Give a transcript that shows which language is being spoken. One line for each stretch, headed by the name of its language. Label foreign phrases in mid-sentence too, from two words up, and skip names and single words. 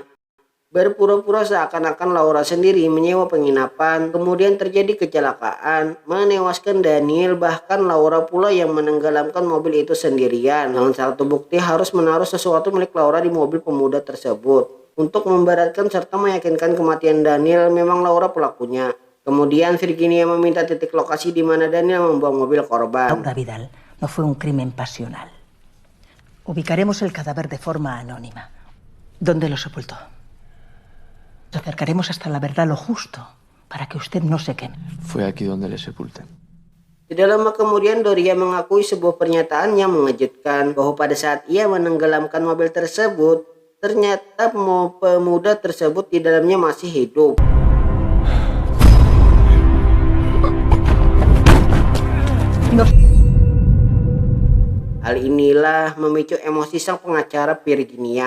Indonesian: Berpura-pura seakan-akan Laura sendiri menyewa penginapan, kemudian terjadi kecelakaan, menewaskan Daniel, bahkan Laura pula yang menenggelamkan mobil itu sendirian. Dengan satu bukti harus menaruh sesuatu milik Laura di mobil pemuda tersebut. Untuk memberatkan serta meyakinkan kematian Daniel, memang Laura pelakunya. Kemudian Virginia meminta titik lokasi di mana Daniel membuang mobil korban.
Spanish: Laura Vidal no fue un crimen pasional. Ubicaremos el cadáver de forma anónima. ¿Dónde lo sepultó? Nos acercaremos hasta la verdad lo justo para que usted no se queme. Fue aquí donde le sepulté.
Indonesian: Tidak lama kemudian Doria mengakui sebuah pernyataan yang mengejutkan bahwa pada saat ia menenggelamkan mobil tersebut, ternyata pemuda tersebut di dalamnya masih hidup. Hal inilah memicu emosi sang pengacara Virginia.